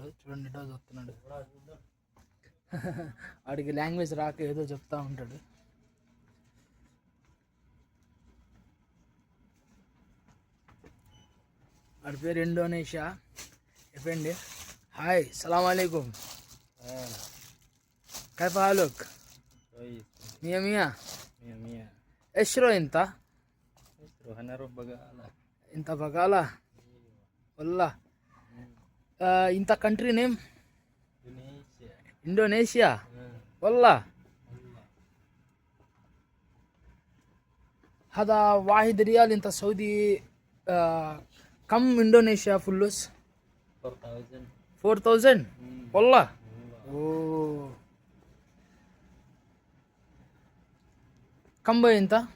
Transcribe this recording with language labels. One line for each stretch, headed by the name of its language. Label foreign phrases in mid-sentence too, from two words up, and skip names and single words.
Telugu: చూడండి, ఇటో చూస్తున్నాడు. వాడికి లాంగ్వేజ్ రాక ఏదో చెప్తా ఉంటాడు. వాడి పేరు ఇండోనేషియా ఎఫ్ఎండి.
Arabic: హాయ్, سلام عليكم. كيف حالك؟ كويس. مية مية. مية مية. ايش رو انت؟ انا اروح بقالة. انت بقالة؟ والله. انت
English: country name؟
Arabic: اندونيسيا. اندونيسيا؟ والله. هذا 1 ريال. انت سعودي. كم اندونيسيا فلوس؟ 4000. 4000 والله. اوه، كم باي انت؟